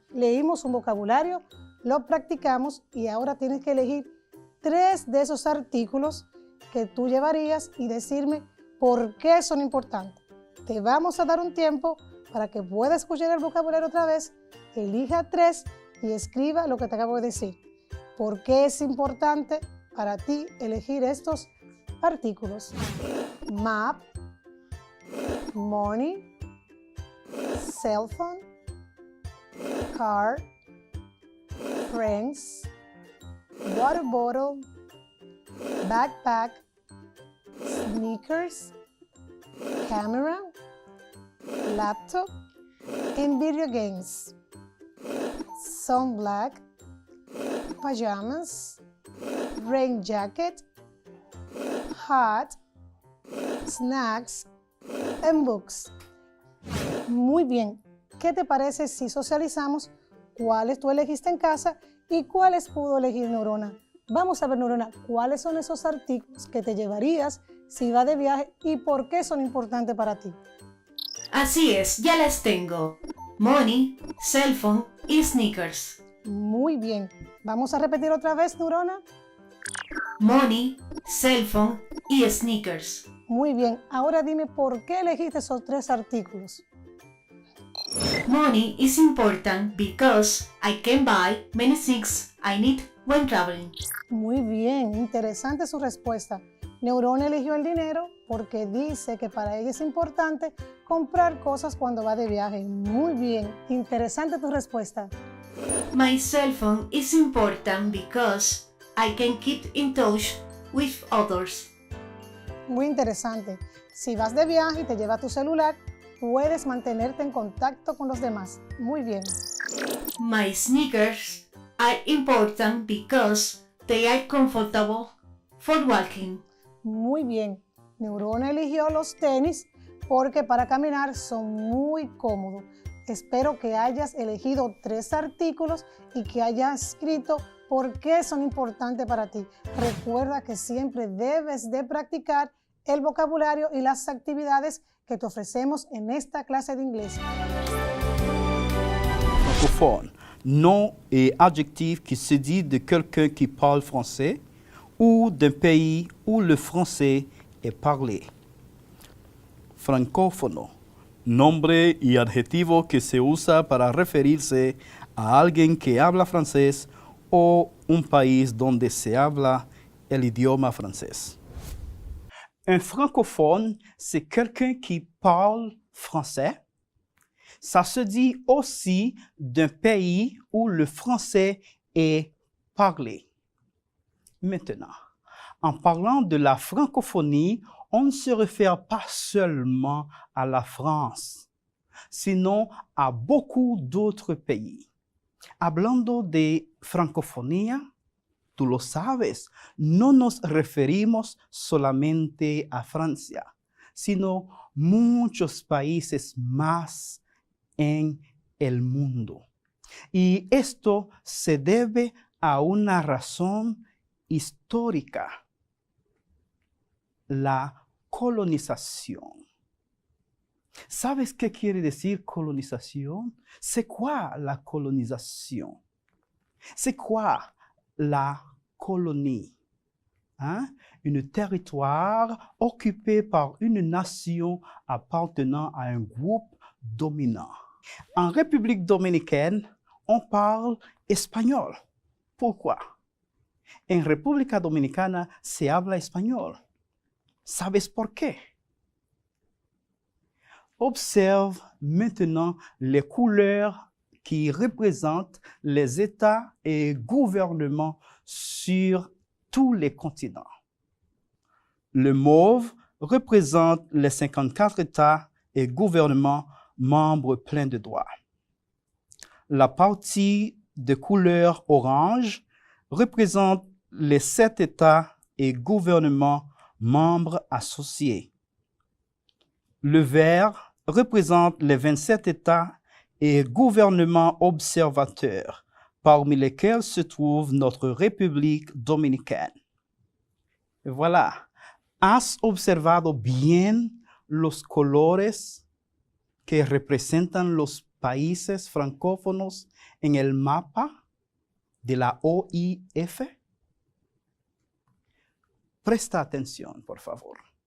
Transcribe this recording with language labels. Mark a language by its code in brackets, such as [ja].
[es] Leímos un vocabulario, lo practicamos y ahora tienes que elegir 3 de esos artículos que tú llevarías y decirme por qué son importantes. Te vamos a dar un tiempo para que puedas escuchar el vocabulario otra vez, elija 3 y escriba lo que te acabo de decir. ¿Por qué es importante para ti elegir estos artículos? [en] Map, money, cell phone, car, friends, water bottle, backpack, sneakers, camera, laptop, and video games, sunblock, pajamas, rain jacket, hat, snacks, and books. [es] Muy bien, ¿qué te parece si socializamos cuáles tú elegiste en casa y cuáles pudo elegir Neurona? Vamos a ver, Neurona, cuáles son esos artículos que te llevarías si vas de viaje y por qué son importantes para ti. Así es, ya las tengo. [en] Money, cell phone [es] y [en] sneakers. [es] Muy bien. Vamos a repetir otra vez, Neurona. [en] Money, cell phone y sneakers. [es] Muy bien. Ahora dime por qué elegiste esos 3 artículos. [en] Money is important because I can buy many things I need when traveling. [es] Muy bien. Interesante su respuesta. Neurona eligió el dinero porque dice que para ella es importante comprar cosas cuando va de viaje. Muy bien. Interesante tu respuesta. [en] My cell phone is important because I can keep in touch with others. [es] Muy interesante. Si vas de viaje y te llevas tu celular, puedes mantenerte en contacto con los demás. Muy bien. [en] My sneakers are important because they are comfortable for walking. [es] Muy bien. Neurona eligió los tenis porque para caminar son muy cómodos. Espero que hayas elegido 3 artículos y que hayas escrito por qué son importantes para ti. Recuerda que siempre debes de practicar el vocabulario y las actividades que te ofrecemos en esta clase de inglés. [fr] Francophone, nom et adjectif qui se dit de quelqu'un qui parle français ou d'un pays où le français est parlé. [es] Francófono, nombre y adjetivo que se usa para referirse a alguien que habla francés o un país donde se habla el idioma français. [fr] Un francophone, c'est quelqu'un qui parle français. Ça se dit aussi d'un pays où le français est parlé. Maintenant, en parlant de la francophonie, on ne se réfère pas seulement à la France, [es] sino a [fr] beaucoup d'autres pays. [es] Hablando de francofonía, tú lo sabes, no nos referimos solamente a Francia, sino muchos países más en el mundo. Y esto se debe a una razón histórica, la colonización. ¿Sabes qué quiere decir colonización? [fr] C'est quoi la colonisation? C'est quoi la colonie? Hein? Un territoire occupé par une nation appartenant à un groupe dominant. En République dominicaine, on parle espagnol. Pourquoi? [es] En República Dominicana se habla español. ¿Sabes por qué? [fr] Observe maintenant les couleurs qui représentent les États et gouvernements sur tous les continents. Le mauve représente les 54 États et gouvernements membres pleins de droits. La partie de couleur orange représente les 7 États et gouvernements membres associés. Le vert représente les 27 États et gouvernements observateurs, parmi lesquels se trouve notre République dominicaine. Et voilà. [es] ¿Has observado bien los colores que representan los países francófonos en el mapa de la OIF? Presta atención, por favor.